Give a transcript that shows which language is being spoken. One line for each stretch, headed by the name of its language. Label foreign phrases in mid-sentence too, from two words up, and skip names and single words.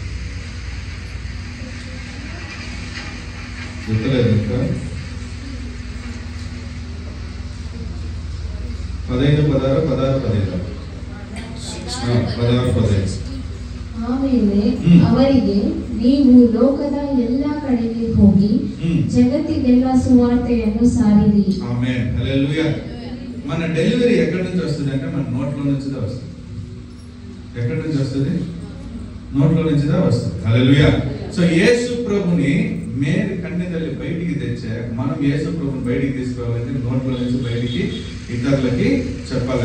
Telugu: చెప్పలేదు ఇంకా 16:15
Kannada: ಆಮೇಲೆ ಅವರಿಗೆ ನೀವು ಲೋಕದ ಎಲ್ಲ ಕಡೆಗೆ ಹೋಗಿ ಜಗತ್ತಿಗೆಲ್ಲ ಸುವಾರ್ತೆಯನ್ನು ಸಾರಿರಿ.
Telugu: ఆమేన్. హల్లెలూయా. మన డెలివరీ ఎక్కడి నుంచి వస్తుంది అంటే మన నోట్లో నుంచి వస్తుంది. ఎక్కడి నుంచి వస్తుంది? నోట్లో నుంచి వస్తుంది. హల్లెలూయా. సో యేసు ప్రభుని మేరీ కన్య తల్లి బయటికి తెచ్చే మనం యేసు ప్రభుని బయటికి తీసుకోవాలంటే నోట్లో నుంచి బయటికి ఇతరులకి చెప్పాలి.